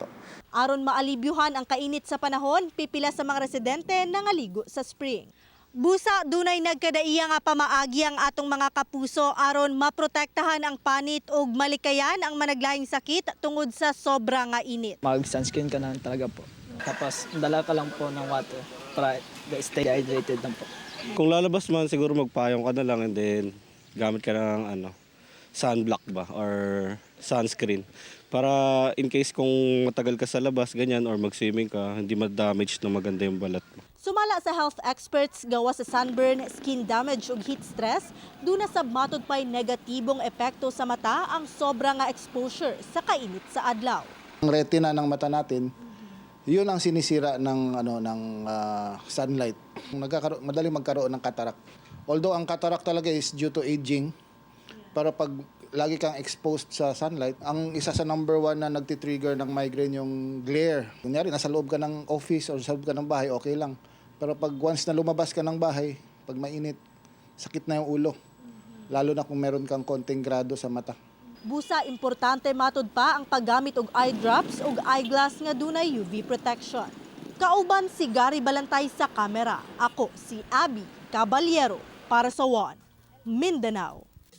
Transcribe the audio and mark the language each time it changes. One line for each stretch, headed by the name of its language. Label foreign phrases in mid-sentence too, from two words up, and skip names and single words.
Cebuano: Aron maalibyuhan ang kainit sa panahon, pipila sa mga residente nangaligo sa spring. Busa dunay nagkadaiya nga pamaagi ang atong mga kapuso aron maprotektahan ang panit ug malikayan ang managlaing sakit tungod sa sobra nga init.
Filipino: Mag-sunscreen ka na talaga po. Tapos dala ka lang po ng water para
English: stay hydrated
Filipino: lang po. Kung lalabas man siguro magpayong ka na lang
English: and then
Filipino: gamit ka ng sunblock ba or sunscreen para
English: in case
Filipino: kung matagal ka sa labas ganyan or mag-swimming ka hindi ma-damage na maganda yung balat mo.
Cebuano: Sumala sa
English: health experts
Cebuano: gawa sa sunburn,
English: skin damage
Cebuano: ug
English: heat stress,
Cebuano: duna sab matud pay negatibong epekto sa mata ang sobra nga exposure sa kainit sa adlaw.
Filipino: Ang retina ng mata natin, yun ang sinisira ng sunlight. Madaling magkaroon ng cataract. Although ang cataract talaga is
English: due to aging,
Filipino: para pag lagi kang exposed sa sunlight, ang isa sa number one na nagtitrigger ng migraine yung glare. Kunyari, nasa loob ka ng office o sa loob ka ng bahay, okay lang. Pero pag once na lumabas ka ng bahay, pag mainit, sakit na yung ulo. Lalo na kung meron kang konting grado sa mata.
Cebuano: Busa, importante matud pa ang paggamit og
English: eye drops
Cebuano: ug eyeglass nga dunay
English: UV protection.
Cebuano: Kauban si Gary Balantay sa kamera. Ako si Abby Caballero para sa One Mindanao.